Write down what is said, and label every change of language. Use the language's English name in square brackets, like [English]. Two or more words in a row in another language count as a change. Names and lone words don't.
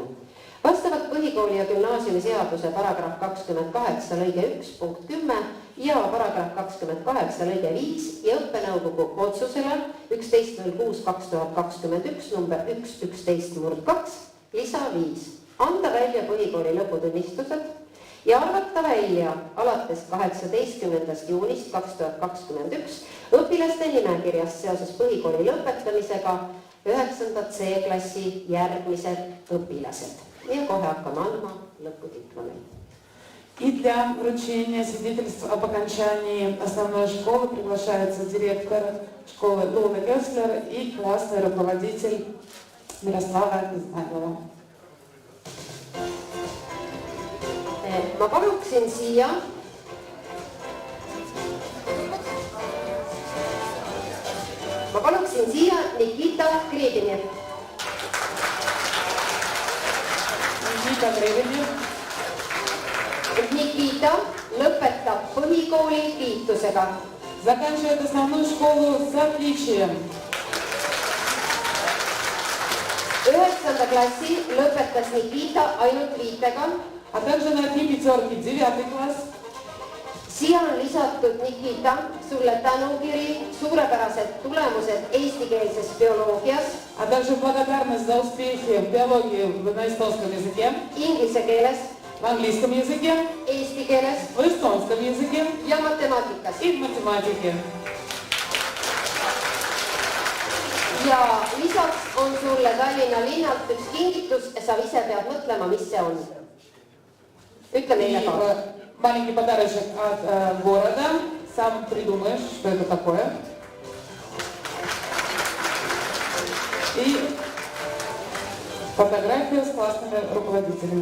[Estonian] Vastavalt põhikooli ja gümnaasiumi seaduse paragrahv 28 lõige 1 punkt 10 ja paragrahv 28 lõige 5 ja õppenõukogu otsusele 11.06.2021 number 111/2 lisa 5 anda välja põhikooli lõputunnistused ja arvata välja alates 18. juunist 2021 õpilaste nimekirjast seoses põhikooli lõpetamisega 9. C-klassi järgmised õpilased. Ja kohe hakkame andma lõpudiplomi. [Russian] И для вручения свидетельств об окончании основной школы приглашается директор школы Луна Кеслер и классный руководитель Miroslava Izmailova. [Estonian] Ma paluksin siia Nikita Kriibinev. Nikita lõpetab põhikooli kiitusega. [Russian] Заканчивает основную школу с отличием. [Estonian] 9. klassi lõpetas Nikita ainult 5-ga. А также на 3 пятерки 9 класс. Siia on lisatud Nikita sulle tänukiri, suurepärased tulemused eestikeelses bioloogias. [Russian] А также благодарность за успехи в биологии на эстонском языке. [Estonian] Inglise keeles. [Russian] В английском языке. [Estonian] Eesti keeles. [Russian] В эстонском языке. [Estonian] Ja matemaatikas. [Russian] И в математике. [Estonian] Ja lisaks on sulle Tallinna linnalt üks kingitus, sa ise pead mõtlema, mis see on. Ütle meile ka. [Russian] Маленький подарочек от города. Сам придумаешь, что это такое. И фотография с классными руководителями.